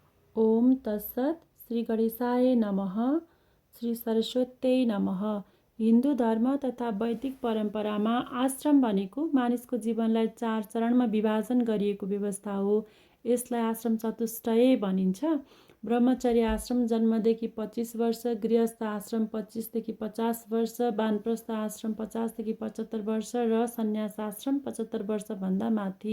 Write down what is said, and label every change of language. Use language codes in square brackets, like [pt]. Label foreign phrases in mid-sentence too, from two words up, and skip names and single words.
[sa] ओम तत्सत। श्री गणेशाय नमः। श्री सरस्वत्यै नमः। [ne] हिन्दू धर्म तथा वैदिक परम्परामा आश्रम भनेको मानिसको जीवनलाई 4 चरणमा विभाजन गरिएको व्यवस्था हो। यसलाई आश्रम चतुष्टय भनिन्छ। ब्रह्मचर्य आश्रम जन्मदेखि 25 वर्ष, गृहस्थ आश्रम 25 देखि 50 वर्ष, वानप्रस्थ आश्रम 50 देखि 75 वर्ष र सन्यास आश्रम 75 वर्षभन्दा माथि।